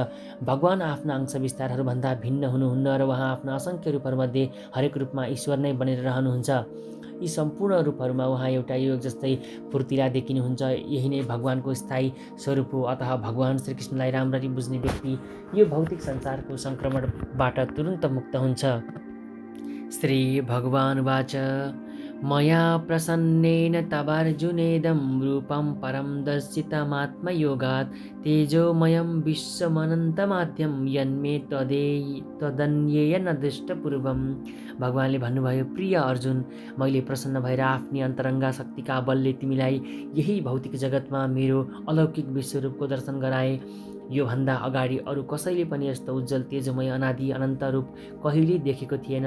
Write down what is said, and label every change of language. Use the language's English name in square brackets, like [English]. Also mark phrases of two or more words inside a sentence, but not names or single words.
[Nepali] भगवान् आफ्ना अंश विस्तारहरूभन्दा भिन्न हुनुहुन्न र उहाँ आफ्ना असङ्ख्य रूपहरूमध्ये हरेक रूपमा ईश्वर नै बनेर रहनुहुन्छ। यी सम्पूर्ण रूपहरूमा उहाँ एउटा योग जस्तै फुर्तिला देखिनुहुन्छ। यही नै भगवान्को स्थायी स्वरूप हो। अतः भगवान् श्रीकृष्णलाई राम्ररी बुझ्ने व्यक्ति यो भौतिक संसारको सङ्क्रमणबाट तुरुन्त मुक्त हुन्छ। [Sanskrit] श्री भगवानुवाच मया प्रसन्नेन तवार्जुनेदं रूपं परं दर्शितमात्मयोगात् तेजोमयं विश्वमनन्तमाद्यं यन्मे त्वदन्येन दृष्टपूर्वम्। [Nepali] भगवान्ले भन्नुभयो, प्रिय अर्जुन, मैले प्रसन्न भएर आफ्नी अन्तरङ्गा शक्तिका बलले तिमीलाई यही भौतिक जगतमा मेरो अलौकिक विश्वरूपको दर्शन गराए। यो भन्दा अगाडि अरू कसैले पनि यस्तो उज्जवल तेजोमय अनादि अनन्त रूप कहिले देखेको थिएनन्।